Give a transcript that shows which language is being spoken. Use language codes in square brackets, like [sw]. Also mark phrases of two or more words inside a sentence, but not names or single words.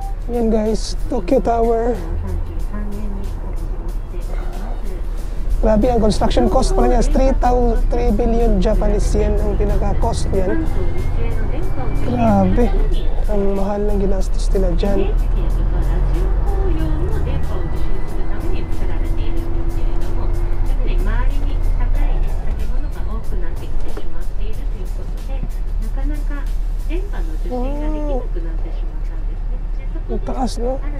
[tl] Yan guys, Tokyo Tower. [ja] 33年にオープンしております。 [tl] Grabe, ang [en] construction cost [tl] pala niya is [en] 3 billion Japanese yen [tl] ang pinaka-cost niyan. Grabe, ang mahal ng ginastos nila dyan. Ang taas, no?